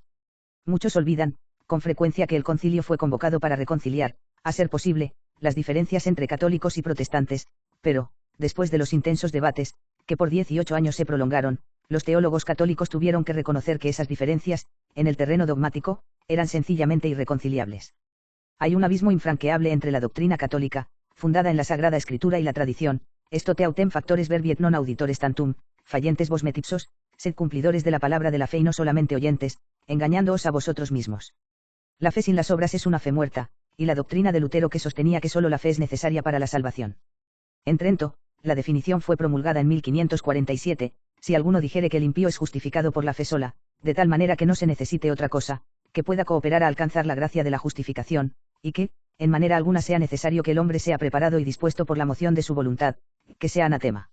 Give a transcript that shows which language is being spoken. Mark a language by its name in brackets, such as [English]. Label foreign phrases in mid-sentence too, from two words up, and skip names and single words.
[Spanish] Muchos olvidan, con frecuencia, que el concilio fue convocado para reconciliar, a ser posible, las diferencias entre católicos y protestantes, pero, después de los intensos debates, que por 18 años se prolongaron, los teólogos católicos tuvieron que reconocer que esas diferencias, en el terreno dogmático, eran sencillamente irreconciliables. Hay un abismo infranqueable entre la doctrina católica, fundada en la Sagrada Escritura y la tradición, [Latin] estote autem factores verbiet non auditores tantum, fallentes vos metipsos, [Spanish] sed cumplidores de la palabra de la fe y no solamente oyentes, engañándoos a vosotros mismos. La fe sin las obras es una fe muerta, y la doctrina de Lutero que sostenía que solo la fe es necesaria para la salvación. En Trento, la definición fue promulgada en 1547, si alguno dijere que el impío es justificado por la fe sola, de tal manera que no se necesite otra cosa, que pueda cooperar a alcanzar la gracia de la justificación, y que, en manera alguna sea necesario que el hombre sea preparado y dispuesto por la moción de su voluntad, que sea anatema.